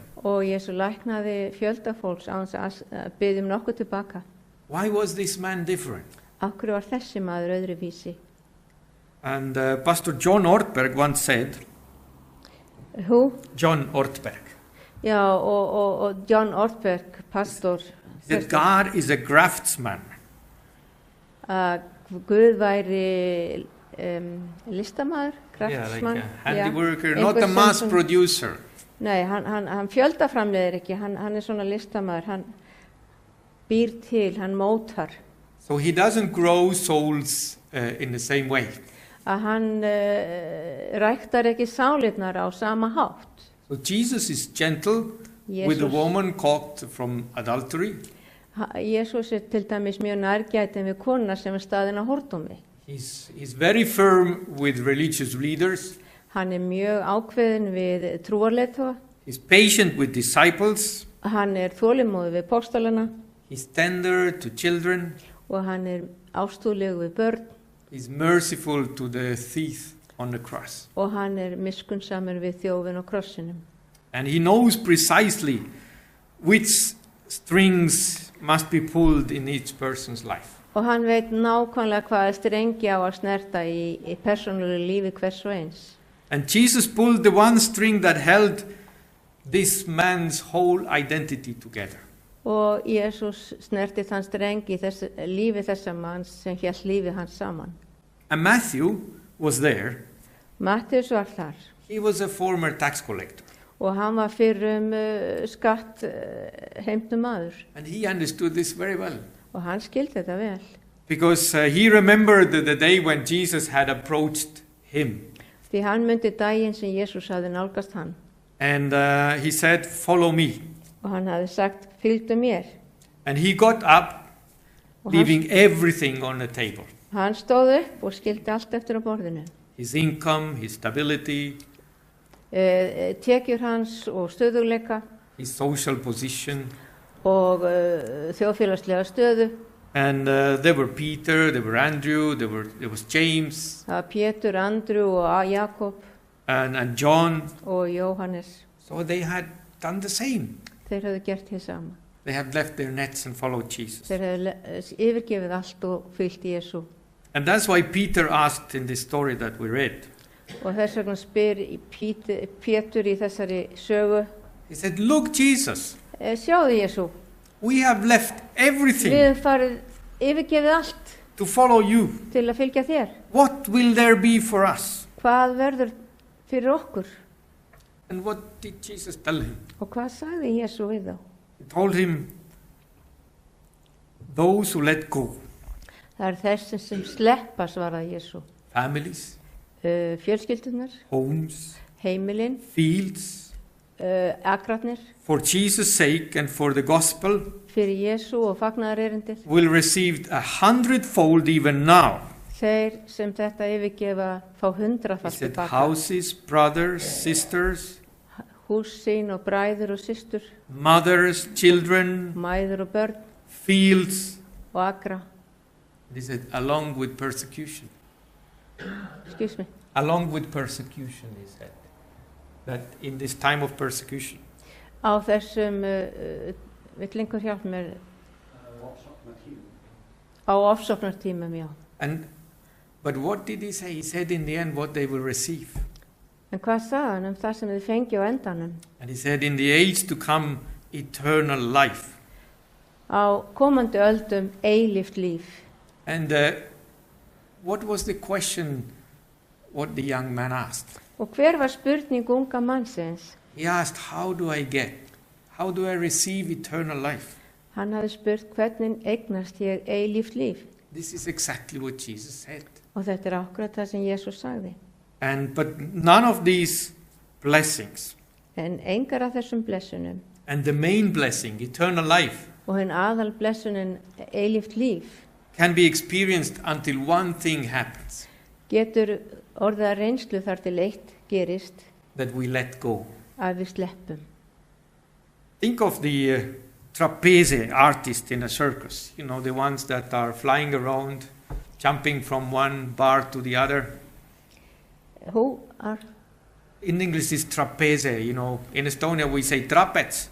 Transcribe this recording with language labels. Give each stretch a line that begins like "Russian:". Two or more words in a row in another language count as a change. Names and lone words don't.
Icelandic: Og Jésu læknaði fjölda fólks á þess að biðja nokkuð tilbaka.
English: Why was this man different?
Icelandic: Af hverju var þessi maður öðruvísi?
English: And Pastor John Ortberg once said,
Icelandic: Hú? John Ortberg, Já, og John Ortberg,
English: pastor, that God is a craftsman.
Icelandic: Að Guð væri listamaður, kraftsmann.
English: Like a handiworker,
Icelandic: Já,
English: not a
Icelandic: einhver
English: mass
Icelandic: sem-
English: producer.
Icelandic: Nei, hann fjöldaframleiðir ekki, hann er svona listamaður, hann býr til, hann mótar.
English: So he doesn't grow souls in the same way.
Icelandic: Að hann ræktar ekki sálirnar á sama hátt.
English: So Jesus is gentle with the woman caught from adultery.
Icelandic: Jésús er til dæmis mjög nærgætin við konuna sem er staðin á hordómi.
English: He's very firm with religious leaders.
Icelandic: Hann er mjög ákveðin við trúarleiðtoga.
English: He's patient with disciples.
Icelandic: Hann er þolinmóður við póstolana
English: He's tender to children.
Icelandic: og hann er ástúðlegur við börn
English: He's merciful to the thief on the cross.
Icelandic: og hann er miskunnsamur við þjófin á krossinum.
English: And he knows precisely which strings must be pulled in each person's life.
Icelandic: Og hann veit nákvæmlega hvaða strengi á að snerta í persónulegu lífi hvers og eins.
English: And Jesus pulled the one string that held this man's whole identity together.
Icelandic: Og Jésús snerti þann strengi í lífi þessa manns sem hélt lífi hans saman.
English: And Matthew was there.
Icelandic: Mattheus var þar
English: He was a former tax collector.
Icelandic: og hann var fyrrum skatt heimtum maður
English: And he understood this very well.
Icelandic: og hann skildi þetta vel.
English: Because he remembered the day when Jesus had approached him.
Icelandic: Því hann myndi daginn sem Jésús hafði nálgast hann
English: And he said, "Follow me."
Icelandic: og hann hafði sagt, fylgdu mér.
English: And he got up,
Icelandic: Og
English: leaving everything on the table.
Icelandic: hann stóð upp og skildi allt eftir á borðinu.
English: His income, his stability,
Icelandic: Tekjur hans og stöðugleika
English: his social position.
Icelandic: og þjóðfélagslega stöðu.
English: And there were Peter, there were Andrew, there was James,
Icelandic: Það var Pétur, Andrew og Jakob
English: and John.
Icelandic: og Jóhannes.
English: So they had done the same.
Icelandic: Þeir hefðu gert því sama.
English: They had left their nets and followed Jesus.
Icelandic: Þeir hefðu yfirgefið allt og fylgt Jesú.
English: And that's why Peter asked in this story that we read.
Icelandic: Og þess vegna spyr Pétur í þessari sögu,
English: He said, "Look, Jesus,
Icelandic: sjáðu Jesú,
English: we have left
Icelandic: við
English: everything
Icelandic: hefum farið yfirgefið allt
English: to follow you.
Icelandic: til að fylgja þér.
English: What will there be for us?"
Icelandic: Hvað verður fyrir okkur?
English: And what did Jesus tell him?
Icelandic: Og hvað sagði Jesú við þá?
English: He told him, "Those who let go,
Icelandic: Það er þessi sem sleppa, svaraði Jesú.
English: families,
Icelandic: Fjölskyldunar,
English: homes,
Icelandic: heimilin,
English: fields,
Icelandic: akratnir,
English: for Jesus' sake and for the gospel,
Icelandic: fyrir Jesú og fagnaðarerindið.
English: will receive 100-fold even now."
Icelandic: Þeir sem þetta yfirgefa fá
English: He
Icelandic: 100-falt
English: said,
Icelandic: tilbaka.
English: "Houses, brothers, sisters,
Icelandic: Hús sín og bræður og systur,
English: mothers, children,
Icelandic: mæður og börn
English: fields."
Icelandic: og akra.
English: He said, "Along with persecution." Excuse me. Along with persecution, he said. That in this time of persecution.
Icelandic: Á þessum, vill einhver hjálp mér? Á ofsóknartímum, já.
English: But what did he say? He said in the end what they will receive.
Icelandic: En hvað sagði hann það sem þið fengið á endanum?
English: And he said, "In the age to come, eternal life."
Icelandic: Á komandi öldum eilíft líf.
English: And what was the question what the young man asked?
Icelandic: Og hver var spurning unga mannsins?
English: He asked, how do I receive eternal life?
Icelandic: Hann hafði spurt hvernig eignast ég eilíft líf.
English: This is exactly what Jesus said.
Icelandic: Og þetta er akkurat það sem Jesús sagði.
English: But none of these blessings,
Icelandic: En engar af þessum blessunum
English: and the main blessing, eternal life,
Icelandic: og hinn aðal blessunin eilíft líf,
English: can be experienced until one thing happens,
Icelandic: getur orðið að reynslu þar til eitt gerist,
English: that we let go.
Icelandic: að við sleppum.
English: Think of the trapeze artist in a circus, you know, the ones that are flying around, jumping from one bar to the other. Who are? In English it's trapeze, you know. In Estonia we say trapez.